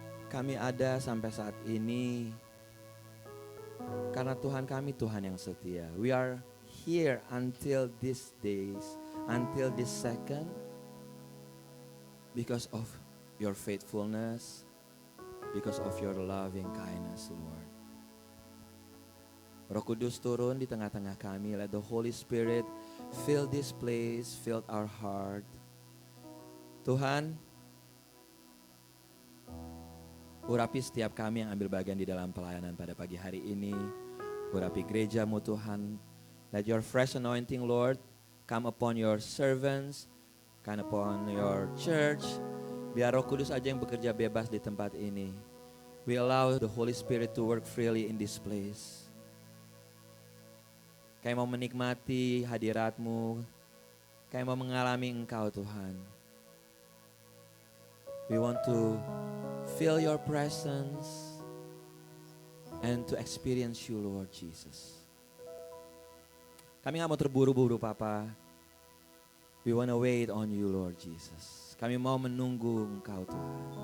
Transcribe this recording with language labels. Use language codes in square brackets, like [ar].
[id] Kami ada sampai saat ini karena Tuhan kami Tuhan yang setia. [en] We are here until these days, until this second, because of your faithfulness, because of your loving kindness, Lord. [id] Roh Kudus turun di tengah-tengah kami. [en] Let the Holy Spirit fill this place, fill our heart. [id] Tuhan, urapi setiap kami yang ambil bagian di dalam pelayanan pada pagi hari ini. Urapi gereja-Mu Tuhan. [en] Let your fresh anointing, Lord, come upon your servants, come upon your church. [id] Biar Roh Kudus aja yang bekerja bebas di tempat ini. [en] We allow the Holy Spirit to work freely in this place. [id] Kami mau menikmati hadirat-Mu. Kami mau mengalami Engkau Tuhan. [en] We want to feel your presence and to experience you, Lord Jesus. [id] Kami gak mau terburu-buru, Papa. [en] We want to wait on you, Lord Jesus. [id] Kami mau menunggu Engkau Tuhan.